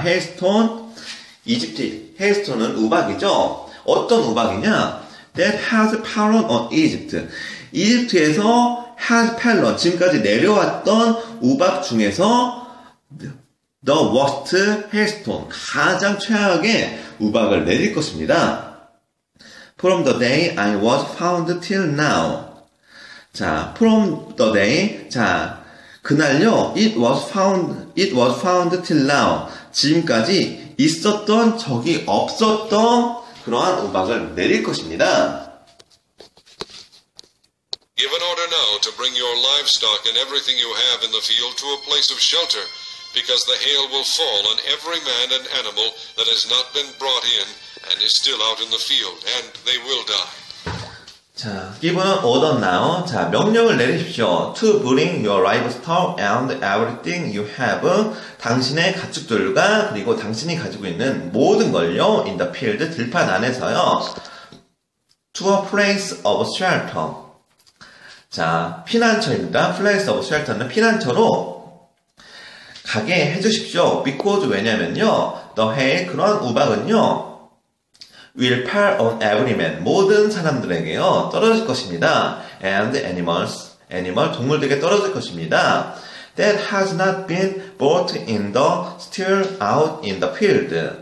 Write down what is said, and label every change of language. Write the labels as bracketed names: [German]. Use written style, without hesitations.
[Korean] hailstorm, hailstorm은 우박이죠. 어떤 우박이냐? [English] That has fallen on Egypt. [Korean] 이집트에서 [English] has fallen, [Korean] 지금까지 내려왔던 우박 중에서 [English] the worst hailstorm, [Korean] 가장 최악의 우박을 내릴 것입니다. [English] From the day I was found till now. 자, from the day, [Korean] 자, 그날요, [English] it was found till now. [Korean] 지금까지 있었던 적이 없었던 그러한 우박을 내릴 것입니다. [English] Give an order now to bring your livestock and everything you have in the field to a place of shelter, because the hail will fall on every man and animal that has not been brought in and is still out in the field, and they will die. 자, give an order now. [Korean] 자, 명령을 내리십시오. [English] To bring your livestock and everything you have. [Korean] 당신의 가축들과 그리고 당신이 가지고 있는 모든 걸요. [English] In the field, [Korean] 들판 안에서요. [English] To a place of shelter. [Korean] 자, 피난처입니다. [English] Place of shelter [Korean] 는 피난처로 가게 해주십시오. [English] Because [Korean] 왜냐면요. [English] The hail, [Korean] 그런 우박은요. [English] will fall on every man. [Korean] 모든 사람들에게요. 떨어질 것입니다. [English] And animals. [Korean] 동물들에게 떨어질 것입니다. [English] That has not been brought in the still out in the field.